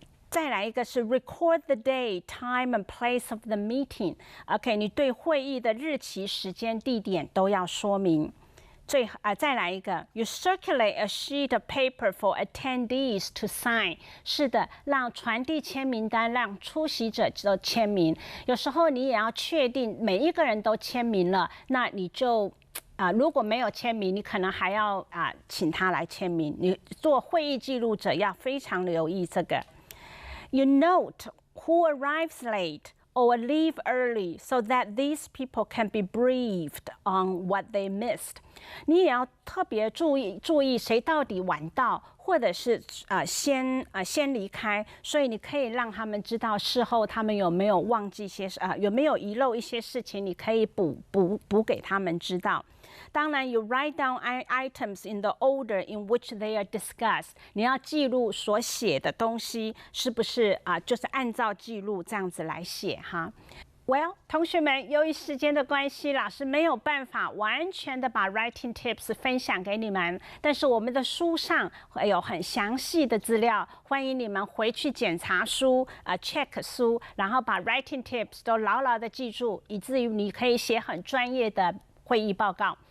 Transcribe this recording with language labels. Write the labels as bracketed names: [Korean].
[English] 再来一个是 record the day, time and place of the meeting. [Chinese] OK， 你对会议的日期、时间、地点都要说明。 [English] 再来一个，you circulate a sheet of paper for attendees to sign。 [Chinese] 是的，让传递签名单，让出席者都签名。有时候你也要确定每一个人都签名了，那你就如果没有签名，你可能还要请他来签名。你做会议记录者要非常留意这个。 [English] You note who arrives late or leave early so that these people can be briefed on what they missed. [Chinese] 你也要特别注意谁到底晚到，或者是先离开，所以你可以让他们知道事后他们有没有忘记一些有没有遗漏一些事情，你可以补给他们知道。 [English] 当然，you write down items in the order in which they are discussed。 [Chinese] 你要记录所写的东西是不是就是按照记录这样子来写哈。 Well， 同学们，由于时间的关系，老师没有办法完全的把 writing tips 分享给你们，但是我们的书上有很详细的资料，欢迎你们回去检查书check 书，然后把 writing tips 都牢牢的记住，以至于你可以写很专业的会议报告。